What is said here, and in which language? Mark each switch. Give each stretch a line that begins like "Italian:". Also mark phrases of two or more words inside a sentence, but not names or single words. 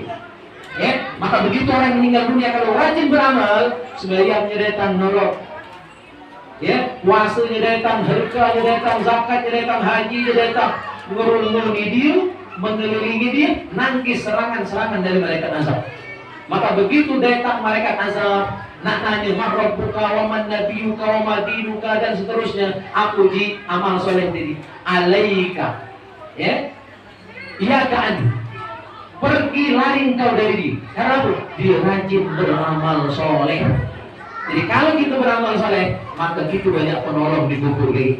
Indonesian: Ya, maka begitu orang meninggal dunia kalau rajin beramal, sembahyangnya datang nolok, ya, puasanya datang, sedekahnya datang, zakatnya datang, hajinya datang, ngurumuni dia, mengelilingi dia, nangkis serangan-serangan dari malaikat azab. Maka begitu datang malaikat azab, nak nanya
Arabic: من ربك ومن نبيك وما دينك
Indonesian: dan seterusnya, aku ji amal soleh tadi alaika, ya, iya kan, pergi lari engkau dari dia. Karena apa? Dia rajin beramal soleh. Jadi kalau kita beramal soleh, maka kita banyak penolong di kubur ini.